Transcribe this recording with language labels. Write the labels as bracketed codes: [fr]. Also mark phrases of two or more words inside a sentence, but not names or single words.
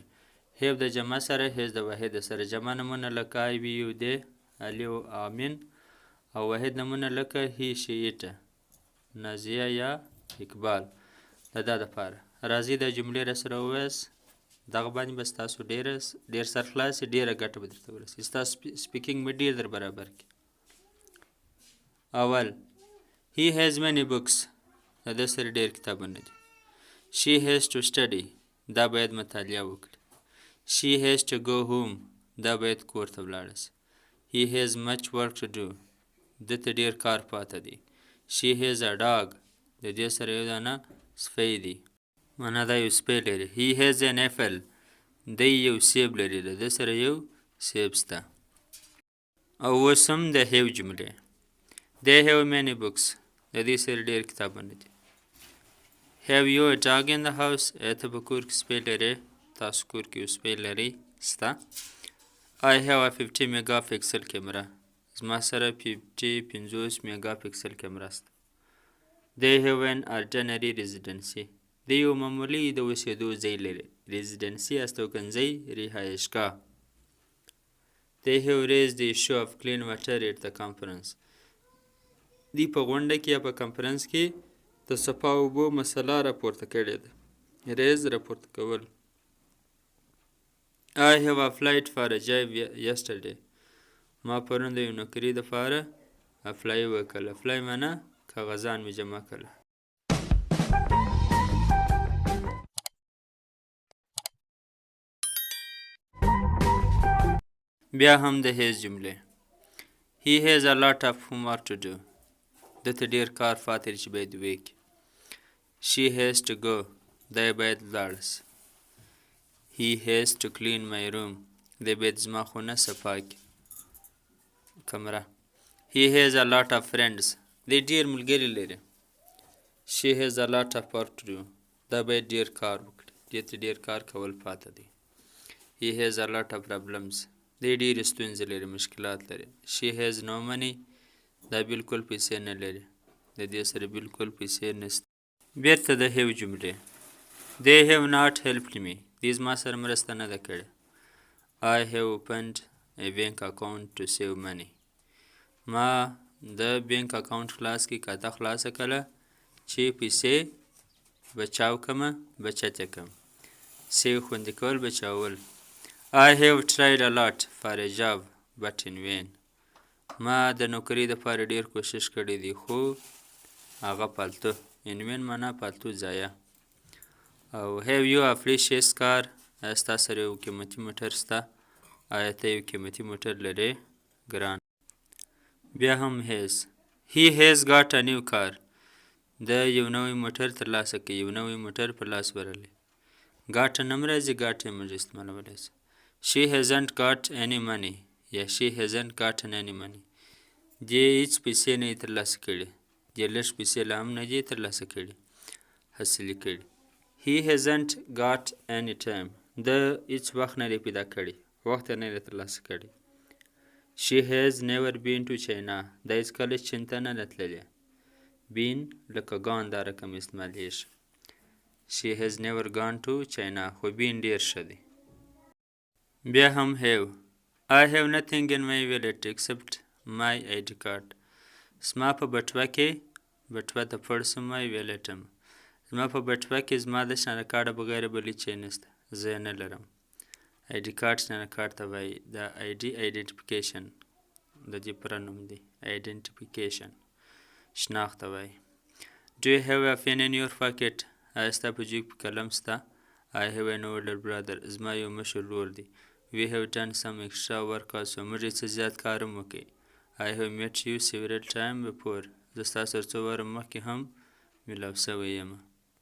[ps] هیو د جمع سره، هیز د واحد سره. جمع نمونه لکه [en] I we you they, [ps] علی او آمین، او واحد نمونه لکه [en] he she it, [ps] نازیه یا اقبال. د دا دپاره راځئ دا جملې راسره ووایاست. دغه باندې به ستاسو ډېر سرخلاص ډېره ګټه به درته ورسي. ستاسو سپیکینګ به ډېر در برابر کړي. [en] اول he has many books، [ps] د ده سره ډېر کتابونه دي. [en] she has to study، [ps] دا باید مطالعه وکړي. [en] she has to go home، [ps] دا باید کور ته ولاړه سي. [en] he has much work to do، [ps] ده ته ډېر کار پاته دی. [en] she has a dog، [ps] د دې سره یو دانه سپی دی، معنا دا یو سپی لري. [en] he has an apple، [ps] دی یو سیب لري، د ده سره یو سیب سته. او اوس هم د هیو جملې. [en] they have many books، [ps] د دې سره ډېر کتابونه دي. [en] have you a dog in the house، [ps] ایا ته په کور کې سپی لرې؟ تاسو کور کې یو سپی لرئ؟ سته. [en] I have a 50 mega pixel کیمرا، [ps] زما سره 50 میگا پکسل کیمرا سته. [en] they have an ordinary residency، [ps] د یو معمولي د اوسېدو ځای لري. ریزیډنسي استوګنځی، رهایشګاه. [en] they have raised the issue of clean water at the conference، [ps] دوی په غونډه کې یا په کنفرانس کې د صفا اوبو مسله راپورته کړې ده. ریز راپورته کول. [en] I have applied for a job yesterday، [ps] ما پرون د یو نوکري دپاره اپلای وکړل. اپلای معنا کاغذان مې جمع کړل. بیا هم د هیز جملې. [en] he has a lot of homework to do، [ps] ده ته ډېر کار پاتې دی چې باید ویې کړي. [en] she has to go، [ps] دی باید ولاړه سي. [en] he has to clean my room، [ps] دی باید زما خونه صفا کړي، کمره. [en] he has a lot of friends، [ps] دی ډېر ملګري لري. [en] she has a lot of work to do، [ps] دا باید ډېر کار وکړي، دې ته ډېر کار کول پاته دی. [en] he has a lot of problems، [ps] دی ډېرې ستونزې لري، مشکلات لري. [en] she has no money، [ps] دا بالکل پیسې نه لري، د دې سره بالکل پیسې نشته. بېرته د هیو جملې. [en] they have not helped me، [ps] دوی زما سره مرسته نه ده کړې. [en] I have opened a bank account to save money، [ps] ما د [en] bank account [ps] خلاص کړي، کاته خلاصه کړله چې پیسې بچاو کړمه، بچت یې کړم. سیو خوندي کول، بچاول. [en] I have tried a lot for a job but in vain، [ps] ما د نوکرۍ دپاره ډېر کوشش کړی دی خو هغه پالتو. [en] in vain [ps] معنا پالتو، ضایع. او [en] have you a precious car، [ps] ایا ستا سره یو قیمتي موټر سته؟ ایا ته یو قیمتي موټر لرې؟ ګران. بیا هم هیز. [en] he has got a new car، [ps] د یو نوی موټر ترلاسه کوي، یو نوی موټر په لاس ورغلی. ګاټه نه هم راځي، ګاټه یې موږ استعمالولی شو. [en] she hasn't got any money، یا she hasn't gotten any money، [ps] دې هېڅ پیسې نه یې ترلاسه کړي، دې لږ پیسې لا هم نه دي ترلاسه کړي، حاصلې کړي. [en] he hasn't got any time، [ps] ده هېڅ وخت نه دی پیدا کړی، وخت یې نه دی ترلاسه کړی. [en] she has never been to China، [ps] دا هېڅکله چین ته نه ده تللې. been لکه gone دا رقم استعمالیږي. [en] she has never gone to China، [ps] خو been ډېر ښه دی. بیا هم [en] have. I have nothing in my wallet except my ID card، [ps] زما په بټوه کې، بټوه ته پړ سم [en] my wallet [ps] م، زما په بټوه کې زما د شنه کارډه بغیر بل هېڅ شی نشته، زه یې نه لرم. [en] ID card [ps] شنه کارډ ته وایي. دا [en] ID identification [ps] د دې پوره نوم دی، آیډنټیفیکیشن شناخت ته وایي. [en] do you have a pen in your pocket، [ps] ایا ستا په جیب کې قلم سته؟ [en] I have an older brother، [ps] زما یو مشر ورور دی. [en] We have done some extra work also. [ps] موږ یې څه زیات کار هم وکړی. [en] I have met you several times before. [ps] زه ستا سره څو واره مخکې هم ملاو شوی یم.